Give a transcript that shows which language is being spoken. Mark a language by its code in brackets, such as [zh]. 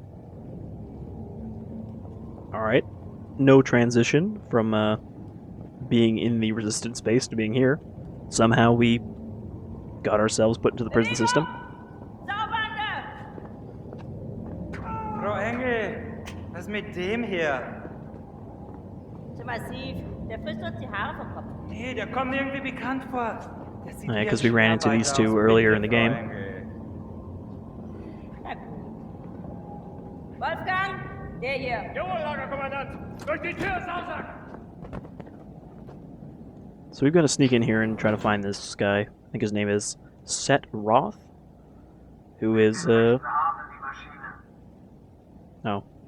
[en] Alright, no transition from being in the resistance base to being here. Somehow we got ourselves put into the prison system. [de] Frau Engel, was ist mit dem hier? Zu massiv. Der frisst uns die Haare vom Kopf. Nee, der kommt mir irgendwie bekannt vor. [en] Yeah, because we ran into these two earlier in the game. [de] Na gut. Wolfgang, der hier. Jawohl, Lagerkommandant! Durch die Tür, Sausack! [en] So we've got to sneak in here and try to find this guy. I think his name is Set Roth, who is, Oh.